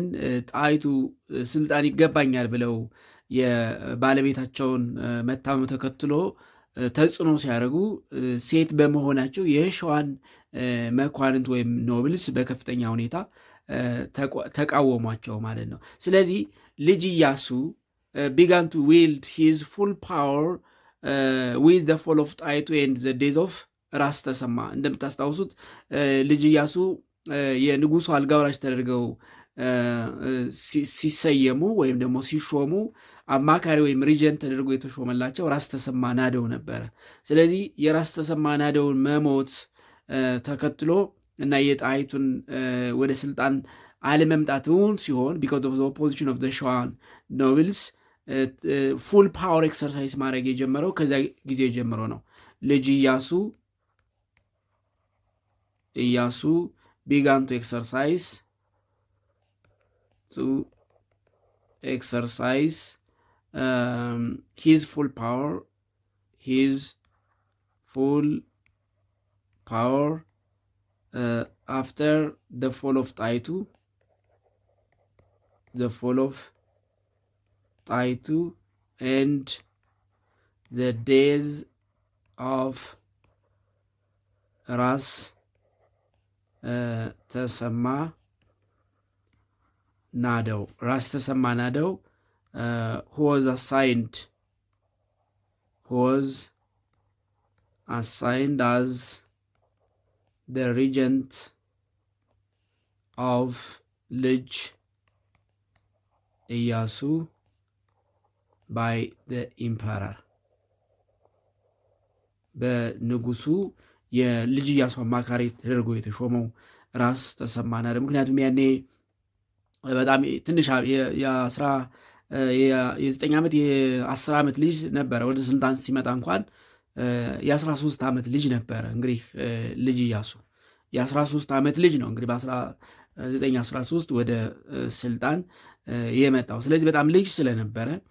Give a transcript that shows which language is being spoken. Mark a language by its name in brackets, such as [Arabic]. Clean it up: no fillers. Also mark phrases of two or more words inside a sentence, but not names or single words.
[Amharic] ጣይቱ ስልጣን ይገባኛል ብለው የባለቤታቸውን መታመም ተከትሎ ተጽዕኖ ሲያደርጉ ሴት በመሆናቸው የሸዋን መኳንንት ወይም ኖብልስ በከፍተኛ ሁኔታ ተቃወሟቸው ማለት ነው። ስለዚህ ልጅ ኢያሱ [English] began to wield his full power with the fall of ጣይቱ and the days of ራስ ተሰማ። [Amharic] እንደምታስታውሱት ልጅ ኢያሱ የንጉሱ አልጋ ወራሽ ተደርገው ሲሰየሙ ወይም ደግሞ ሲሾሙ አማካሪ ወይም ሪጀንት ተደርጎ የተሾመላቸው ራስ ተሰማ ናደው ነበረ። ስለዚህ የራስ ተሰማ ናደውን መሞት ተከትሎ እና የጣይቱን ወደ ስልጣን አለመምጣትን ሲሆን [English] because of the opposition of the Shuan nobles full power exercise [Amharic] ማድረግ የጀመረው ከዚያ ጊዜ ጀምሮ ነው። ልጅ [English] ኢያሱ began to exercise his full power after the fall of ጣይቱ and the days of ራስ ተሰማ ናደው who was assigned as the regent of ልጅ ኢያሱ by the emperor [Amharic] በንጉሱ የልጅ ኢያሱ አማካሪ ተደርጎ የተሾመው ራስ ተሰማ ናደው። ምክንያቱም ያኔ በጣም ትንሽ የ9 ዓመት የ10 ዓመት ልጅ ነበረ። ወደ ስልጣን ሲመጣ እንኳን የ13 ዓመት ልጅ ነበረ። እንግዲህ ልጅ ኢያሱ የ13 ዓመት ልጅ ነው እንግዲህ በ1913 ወደ ስልጣን የመጣው። ስለዚህ በጣም ልጅ ስለነበረ